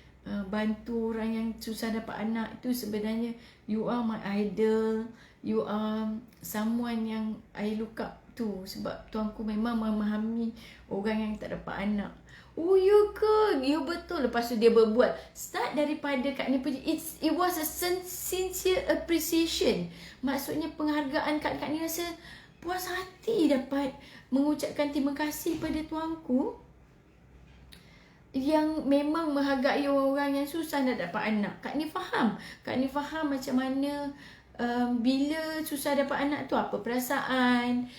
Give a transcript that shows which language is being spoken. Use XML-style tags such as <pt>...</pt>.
<ms>Bantu orang yang susah dapat anak itu sebenarnya you are my idol.</ms> <en>You are someone yang I look up to.</en> <ms>Sebab tuanku memang memahami orang yang tak dapat anak. Ya ke? Ya betul. Lepas tu dia berbuat. Start daripada Kak Ni puji.</ms> <en>It was a sincere appreciation.</en> <ms>Maksudnya penghargaan Kak Ni rasa puas hati dapat mengucapkan terima kasih pada tuanku yang memang menghargai orang yang susah nak dapat anak. Kak Ni faham. Kak Ni faham macam mana bila susah dapat anak tu apa perasaan.</ms>